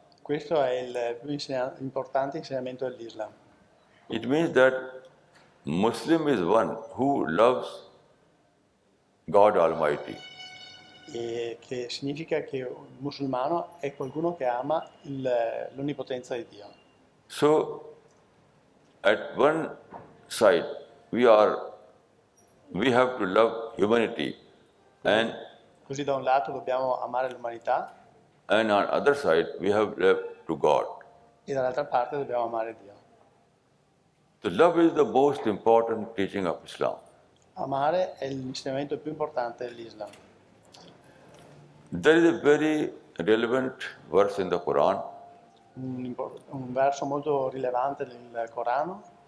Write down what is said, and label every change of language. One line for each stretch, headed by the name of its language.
Italian: questo è il più importante insegnamento dell'Islam.
English: It means that Muslim is one who loves God Almighty.
Italian: E che significa che un musulmano è qualcuno che ama l'onnipotenza di Dio.
English: So, at one side, we have to love humanity, and
Italian: Così da un lato dobbiamo amare l'umanità
English: on other side, we have love to God.
Italian: e dall'altra parte dobbiamo amare Dio.
English: So, love is the most important teaching of Islam.
Italian: Amare è l'insegnamento più importante dell'Islam.
English: There is a very relevant verse in the Quran.
Italian: Un verso molto rilevante nel Corano.